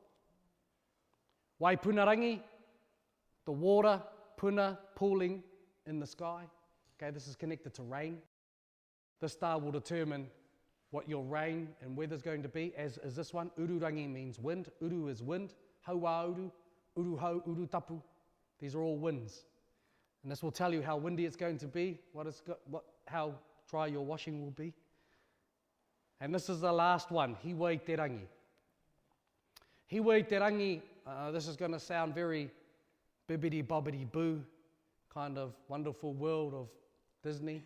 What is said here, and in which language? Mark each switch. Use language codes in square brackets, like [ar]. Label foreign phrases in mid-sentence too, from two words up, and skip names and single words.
[en] Waipunarangi, the water, puna, pooling in the sky. Okay, this is connected to rain. This star will determine what your rain and weather's going to be, as is this one. Ururangi means wind. Uru is wind. [mi] Haua uru, uru hau, uru tapu. [en] These are all winds. And this will tell you how windy it's going to be, how dry your washing will be. And this is the last one, Hiwai Te Rangi. Hiwai Te Rangi, this is going to sound very bibbidi-bobbidi-boo, kind of wonderful world of Disney.